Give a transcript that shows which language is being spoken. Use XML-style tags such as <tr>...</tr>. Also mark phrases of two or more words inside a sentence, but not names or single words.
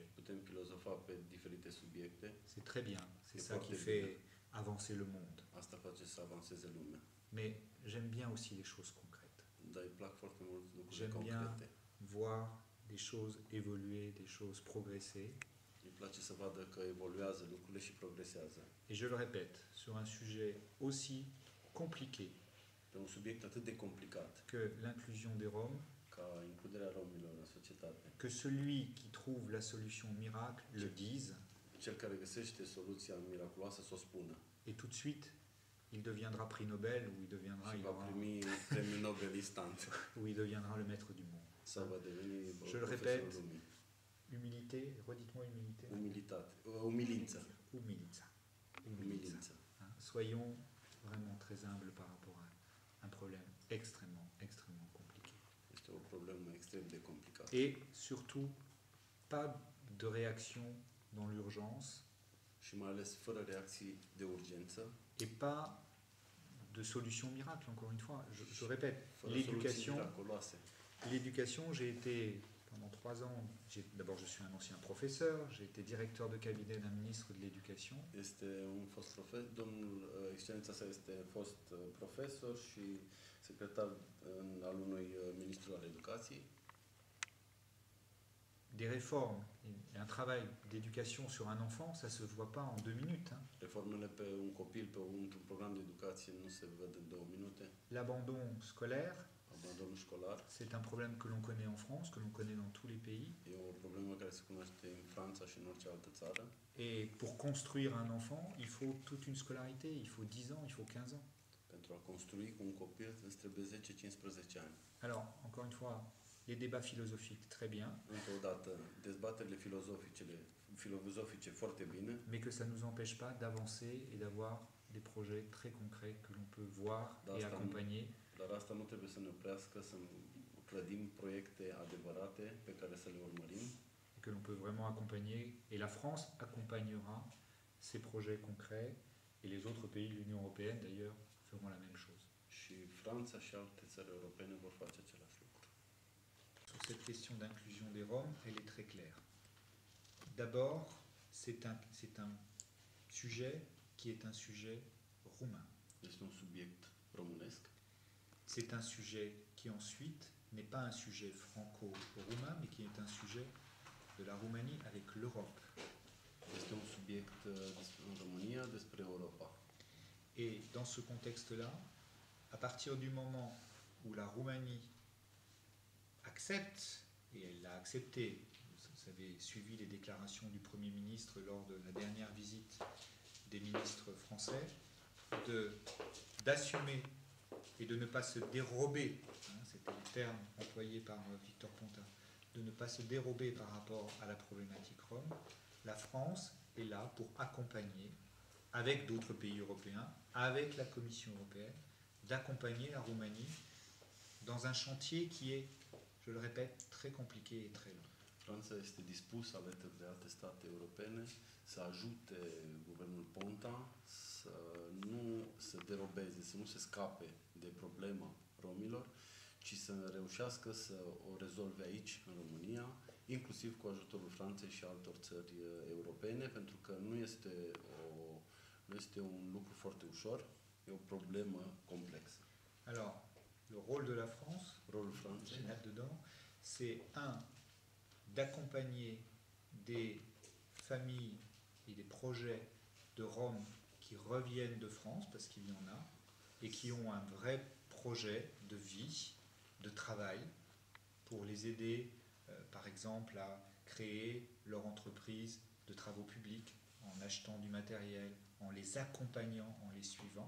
<ro>Putem filozofa pe diferite subiecte.</ro> <fr>C'est très bien, c'est ça qui fait avancer le monde.</fr> <ro>Asta face să avanseze lumea.</ro> <fr>Mais j'aime bien aussi les choses concrètes.</fr> <ro>Dar îi plac foarte mult lucrurile</ro> <fr>J'aime bien</fr> <ro>concrete.</ro> <fr>voir des choses évoluer, des choses progresser.</fr> <ro>Îi place să vadă că evoluează lucrurile și progresează.</ro> <fr>Et je le répète, sur un sujet aussi compliqué</fr> <ro>Pe un subiect atât de complicat</ro> <fr>que l'inclusion des Roms,</fr> <ro>ca includerea romilor în societate.</ro> <fr>que celui qui trouve la solution miracle le dise,</fr> <ro>Cel care găsește soluția miraculoasă să o spună.</ro> <fr>et tout de suite, il deviendra prix Nobel ou il deviendra,</fr> <ro>Și va primi premiul Nobel instant.</ro> <fr>ou il deviendra le maître du monde.</fr> <ro>Sau va deveni</ro> <fr>Je le</fr> <ro>profesorul</ro> <fr>répète.</fr> <ro>lumii.</ro> <fr>Humilité, redites-moi humilité.</fr> <ro>Umilitate. Umilință. Umilința. Umilință.</ro> <fr>Hein, soyons vraiment très humbles par rapport à un problème extrêmement compliqué.</fr> <ro>Este o problemă extrem de complicată.</ro> <fr>Et surtout, pas de réaction dans l'urgence</fr> <ro>Și mai ales fără reacții de urgență.</ro> <fr>et pas de solution miracle, encore une fois. Je répète,</fr> <ro>Fără soluții</ro> <fr>l'éducation,</fr> <ro>miraculoase.</ro> <fr>j'ai été pendant 3 ans, d'abord je suis un ancien professeur, j'ai été directeur de cabinet d'un ministre de l'Éducation.</fr> <ro>Este un fost profesor, domnul excelența sa este fost profesor și secretar al unui ministru al educației.</ro> <fr>Des réformes et un travail d'éducation sur un enfant, ça se voit pas en 2 minutes. Hein.</fr> <ro>Reformele pe un copil, într-un program de educație nu se văd în 2 minute.</ro> <fr>L'abandon scolaire,</fr> <ro>Abandonul școlar</ro> <fr>c'est un problème que l'on connaît en France, que l'on connaît dans tous les pays.</fr> <ro>e o problemă care se cunoaște în Franța și în orice altă țară.</ro> <fr>Et pour construire un enfant, il faut toute une scolarité, il faut 10 ans, il faut 15 ans.</fr> <ro>Pentru a construi cu un copil îți trebuie 10-15 ani.</ro> <fr>Alors, encore une fois, les débats philosophiques, très bien,</fr> <ro>Încă o dată, dezbaterile filozofice foarte bine,</ro> <fr>mais que ça ne nous empêche pas d'avancer et d'avoir des projets très concrets que l'on peut voir et accompagner.</fr> <ro>dar asta nu trebuie să ne oprească să clădim proiecte adevărate pe care să le urmărim.</ro> <fr>Et que l'on peut vraiment accompagner, et la France accompagnera ces projets concrets, et les autres pays de l'Union européenne d'ailleurs feront la même chose.</fr> <ro>Și Franța și alte țări europene vor face același lucru.</ro> <fr>Sur cette question d'inclusion des Roms, elle est très claire. D'abord, c'est un sujet qui est un sujet roumain.</fr> <ro>Este un subiect românesc.</ro> <fr>C'est un sujet qui ensuite n'est pas un sujet franco-roumain, mais qui est un sujet de la Roumanie avec l'Europe.</fr> <ro>Este un subiect în România despre Europa.</ro> <fr>Et dans ce contexte-là, à partir du moment où la Roumanie accepte, et elle l'a accepté, vous avez suivi les déclarations du Premier ministre lors de la dernière visite des ministres français, d'assumer et de ne pas se dérober, hein, c'était terme employé par Victor Ponta, de ne pas se dérober par rapport à la problématique rome, la France est là pour accompagner, avec d'autres pays européens, avec la Commission européenne, d'accompagner la Roumanie dans un chantier qui est, je le répète, très compliqué et très long.</fr> <ro>Franța este dispusă, alături de alte state europene, să ajute guvernul Ponta să nu se derobeze, să nu se scape de problema romilor, ci să reușească să o rezolve aici, în România, inclusiv cu ajutorul Franței și altor țări europene, pentru că nu este un lucru foarte ușor, e o problemă complexă.</ro> <fr>Alors, le rôle de la France,</fr> <ro>Rolul Franței,</ro> <fr>là-dedans, c'est d'accompagner des familles et des projets de Roms qui reviennent de France, parce qu'il y en a, et qui ont un vrai projet de vie, de travail, pour les aider, par exemple, à créer leur entreprise de travaux publics, en achetant du matériel, en les accompagnant, en les suivant.</fr>